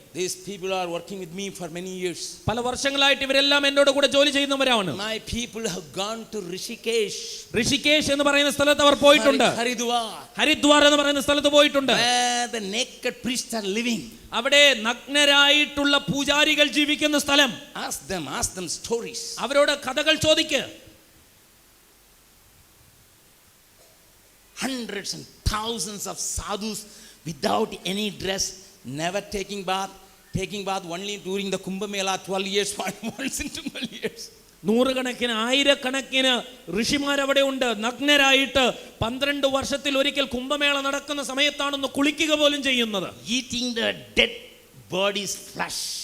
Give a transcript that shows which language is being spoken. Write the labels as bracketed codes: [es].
[en] These people are working with me for many years. [ml] പല വർഷങ്ങളായിട്ട് ഇവരെല്ലാം എന്നോട് കൂടെ ജോലി ചെയ്യുന്നവരാണ്. [en] My people have gone to Rishikesh. [ml] Rishikesh എന്ന് പറയുന്ന സ്ഥലത്ത് അവർ പോയിട്ടുണ്ട്. ഹരിദ്വാർ എന്ന് പറയുന്ന സ്ഥലത്ത് പോയിട്ടുണ്ട്. [en] Where the naked priests are living. [ml] അവിടെ നഗ്നരായിട്ടുള്ള പൂജാരികൾ ജീവിക്കുന്ന സ്ഥലം. [en] Ask them stories. [ml] അവരോട് കഥകൾ ചോദിക്ക്. [en] Hundreds and thousands of sadhus without any dress, never taking bath only during the Kumbh Mela 12 years, once in 12 years. [ml] നൂറുകണക്കിന് ആയിരക്കണക്കിന് ഋഷിമാർ അവിടെ ഉണ്ട്, നഗ്നരായിട്ട് 12 വർഷത്തിൽ ഒരിക്കൽ കുംഭമേള നടക്കുന്ന സമയത്താണെന്ന് കുളിക്കുക പോലും ചെയ്യുന്നത്. [en] Eating the dead bodies flesh.